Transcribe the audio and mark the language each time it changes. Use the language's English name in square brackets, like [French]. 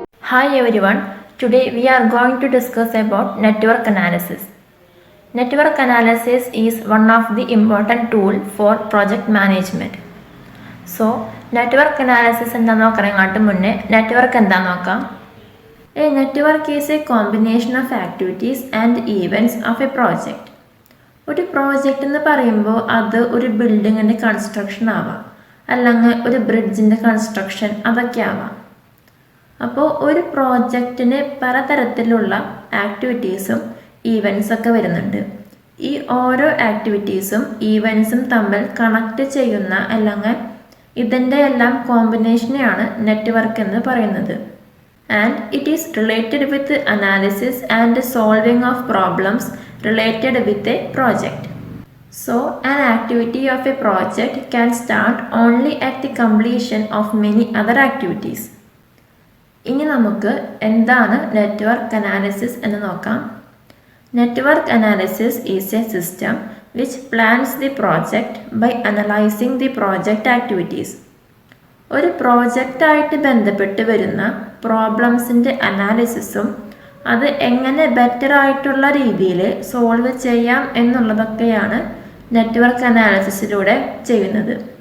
[English] Hi everyone, today we are going to discuss about network analysis. Network analysis is one of the important tool for project management. [Malayalam] So, network analysis എന്താണെന്ന് നോക്കാനായിട്ട് മുന്നേ network എന്താണെന്ന് നോക്കാം. [English] A network is a combination of activities and events of a project. [Malayalam] ഒരു project എന്ന് പറയുമ്പോൾ അത് ഒരു ബിൽഡിങ്ങിൻ്റെ കൺസ്ട്രക്ഷൻ ആവാം, അല്ലെങ്കിൽ ഒരു ബ്രിഡ്ജിൻ്റെ കൺസ്ട്രക്ഷൻ, അതൊക്കെ ആവാം. അപ്പോൾ ഒരു പ്രോജക്റ്റിന് പലതരത്തിലുള്ള ആക്ടിവിറ്റീസും ഈവൻസൊക്കെ വരുന്നുണ്ട്. ഈ ഓരോ ആക്ടിവിറ്റീസും ഈവൻസും തമ്മിൽ കണക്ട് ചെയ്യുന്ന അല്ലെങ്കിൽ ഇതിൻ്റെ എല്ലാം കോമ്പിനേഷനെയാണ് നെറ്റ്വർക്ക് എന്ന് പറയുന്നത്. [English] And it is related with analysis and solving of problems related with a project. So, an activity of a project can start only at the completion of many other activities. [Malayalam] ഇനി നമുക്ക് എന്താണ് network analysis എന്ന് നോക്കാം. [English] Network analysis is a system which plans the project by analysing the project activities. [Malayalam] ഒരു പ്രോജക്റ്റായിട്ട് ബന്ധപ്പെട്ട് വരുന്ന പ്രോബ്ലംസിൻ്റെ അനാലിസിസും അത് എങ്ങനെ ബെറ്റർ ആയിട്ടുള്ള രീതിയിൽ സോൾവ് ചെയ്യാം എന്നുള്ളതൊക്കെയാണ് നെറ്റ്വർക്ക് അനാലിസിസിലൂടെ ചെയ്യുന്നത്.